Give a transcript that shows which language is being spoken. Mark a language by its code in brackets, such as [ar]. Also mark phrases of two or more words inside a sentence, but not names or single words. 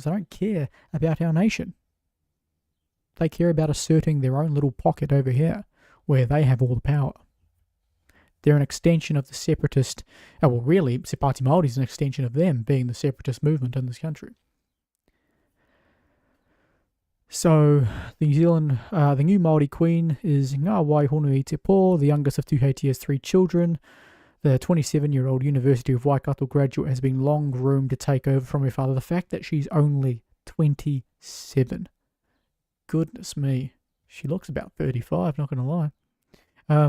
[en] They don't care about our nation. They care about asserting their own little pocket over here where they have all the power. They're an extension of the separatist, really, Te Pāti Māori is an extension of them being the separatist movement in this country. So, the new Māori Queen is Ngā Waihono i te pō, the youngest of Tūheitia's 3 children. The 27-year-old University of Waikato graduate has been long groomed to take over from her father. The fact that she's only 27. Goodness me. She looks about 35, not going to lie.